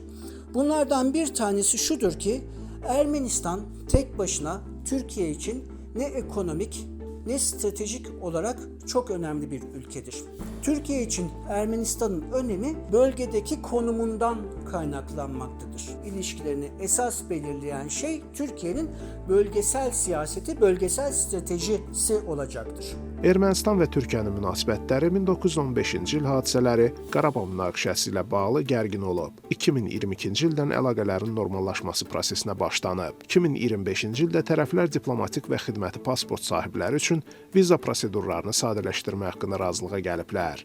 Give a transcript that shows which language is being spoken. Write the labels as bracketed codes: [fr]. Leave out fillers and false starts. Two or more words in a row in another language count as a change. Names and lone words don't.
[tr] Bunlardan bir tanesi şudur ki, Ermenistan tek başına Türkiye için ne ekonomik ne stratejik olarak çok önemli bir ülkedir. Türkiye için Ermenistan'ın önemi bölgedeki konumundan kaynaklanmaktadır. İlişkilerini esas belirleyen şey Türkiye'nin bölgesel siyaseti, bölgesel stratejisi olacaktır. [az] Ermənistan və Türkiyənin münasibətləri 1915-ci il hadisələri Qarabağ münaqişəsi ilə bağlı gərgin olub. 2022-ci ildən əlaqələrin normallaşması prosesinə başlanıb. 2025-ci ildə tərəflər diplomatik və xidməti pasport sahibləri üçün viza prosedurlarını sadələşdirmə haqqında razılığa gəliblər.